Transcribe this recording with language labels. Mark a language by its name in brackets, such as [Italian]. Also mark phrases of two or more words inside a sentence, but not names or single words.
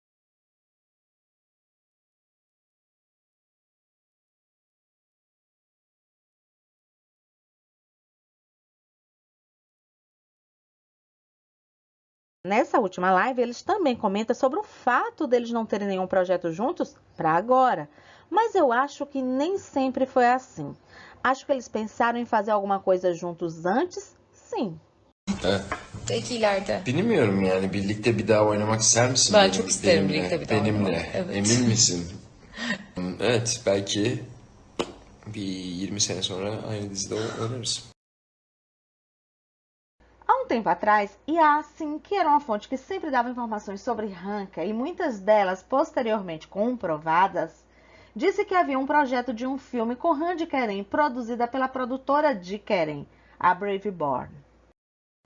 [Portuguese] Nessa última live, eles também comentam sobre o fato deles não terem nenhum projeto juntos para agora. Mas eu acho que nem sempre foi assim. Acho que eles pensaram em fazer alguma coisa juntos antes, sim. [Turkish] Belki ileride. Bilmiyorum yani birlikte bir daha oynamak ister misin? Ben çok isterim birlikte bir daha Benimle. oynamak, evet. Emin misin? Evet belki bir 20 sene sonra aynı dizide oynarız. [Portuguese] Há um tempo atrás, Yasin, que era uma fonte que sempre dava informações sobre Hanke e muitas delas posteriormente comprovadas, disse que havia um projeto de um filme com Randy Keren produzida pela produtora de Keren, a Brave Born.